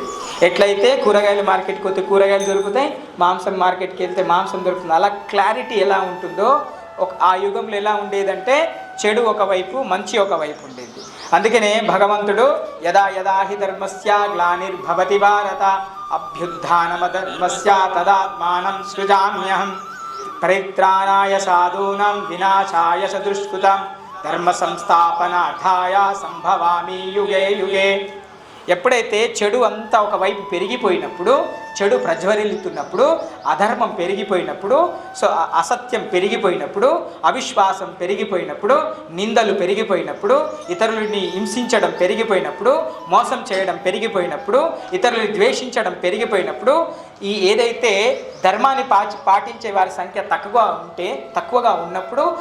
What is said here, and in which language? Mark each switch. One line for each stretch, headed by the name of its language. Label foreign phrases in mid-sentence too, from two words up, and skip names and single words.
Telugu: ఎట్లయితే కూరగాయల మార్కెట్కి పోతే కూరగాయలు దొరుకుతాయి, మాంసం మార్కెట్కి వెళ్తే మాంసం దొరుకుతుంది. అలా క్లారిటీ ఎలా ఉంటుందో ఆ యుగంలో ఎలా ఉండేదంటే చెడు ఒకవైపు, మంచి ఒకవైపు ఉండేది. అందుకనే భగవంతుడు
Sanskrit: యదా యదా హి ధర్మస్య గ్లానిర్భవతి భారత అభ్యుత్థానమధర్మస్య తదాత్మానం సృజామ్యహం పరిత్రాణాయ సాధూనాం వినాశాయ చ దుష్కృతాం ధర్మ సంస్థాపనార్థాయ సంభవామి యుగే యుగే.
Telugu: ఎప్పుడైతే చెడు అంతా ఒకవైపు పెరిగిపోయినప్పుడు, చెడు ప్రజ్వరిల్లుతున్నప్పుడు, అధర్మం పెరిగిపోయినప్పుడు, సో అసత్యం పెరిగిపోయినప్పుడు, అవిశ్వాసం పెరిగిపోయినప్పుడు, నిందలు పెరిగిపోయినప్పుడు, ఇతరులని హింసించడం పెరిగిపోయినప్పుడు, మోసం చేయడం పెరిగిపోయినప్పుడు, ఇతరులని ద్వేషించడం పెరిగిపోయినప్పుడు, ఈ ఏదైతే ధర్మాన్ని పాటించే వారి సంఖ్య తక్కువగా ఉన్నప్పుడు,